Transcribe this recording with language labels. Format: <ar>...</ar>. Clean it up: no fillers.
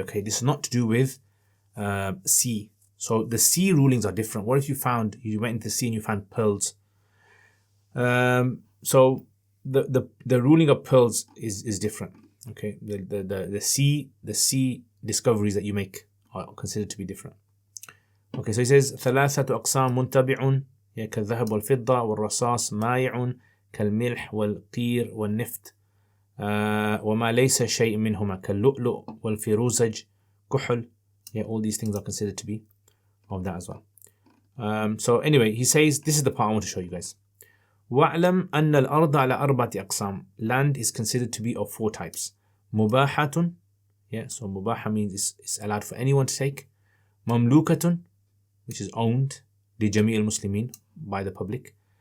<en>Okay, this is not to do with sea. So the sea rulings are different. What if you went into the sea and you found pearls? So the ruling of pearls is different. Okay, the sea discoveries that you make are considered to be different. Okay, so he says</en> <ar>ثلاثة أقسام منتبع كالذهب والفضة والرصاص مائع كالملح والقير والنفط وما ليس شيء منهما كاللؤلؤ والفيروزج كحل.</ar> <en>All these things are considered to be of that as well. So anyway, he says, this is the part I want to show you guys.</en> <ar>وَاعْلَمْ أَنَّ الْأَرْضَ عَلَى أَرْبَعَةِ أَقْسَامٍ.</ar> <en>Land is considered to be of four types.</en> <ar>مُبَاحَةٌ.</ar> <en>So mubaha means it's allowed for anyone to take. مَمْلُوكَةٌ, which is owned</en> <ar>لِجَمِيعِ الْمُسْلِمِينَ,</ar> <en>by the public.</en>